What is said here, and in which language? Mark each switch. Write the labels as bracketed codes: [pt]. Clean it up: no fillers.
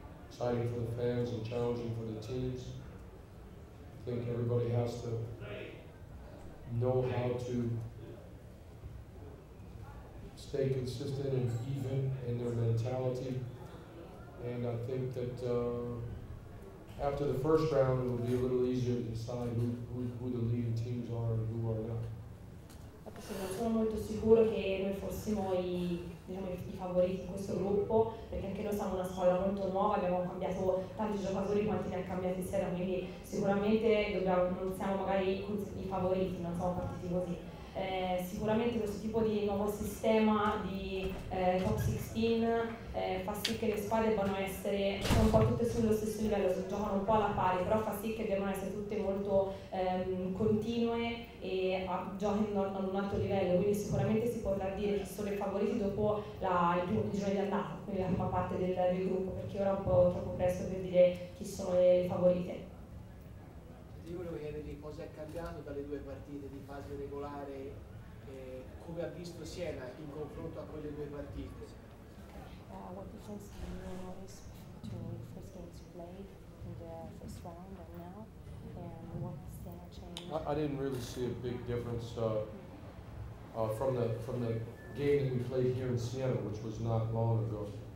[en] Exciting for the fans and challenging for the teams. I think everybody has to know how to stay consistent and even in their mentality. And I think that after the first round, it will be a little easier to decide who the leading teams are and who are not. [it] Non sono molto sicuro che noi fossimo i favoriti in questo gruppo, perché anche noi siamo una squadra molto nuova, abbiamo cambiato tanti giocatori quanti ne ha cambiati Siena, quindi sicuramente non siamo magari i favoriti, non siamo partiti così. Sicuramente questo tipo di nuovo sistema di top 16 fa sì che le squadre debbano essere un po' tutte sullo stesso livello, giocano un po' alla pari, però fa sì che devono essere tutte molto continue e giochino ad un alto livello, quindi sicuramente si potrà dire chi sono i favoriti dopo il girone di andata, quindi la prima parte del gruppo, perché ora è un po' troppo presto per dire chi sono le favorite. Io volevo chiedergli cosa è cambiato dalle due partite di fase regolare, come ha visto Siena in confronto a quelle due partite. [en] What difference do you notice between the first games you played in the first round and now, and what Siena changed? I didn't really see a big difference from the game that we played here in Siena, which was not long ago.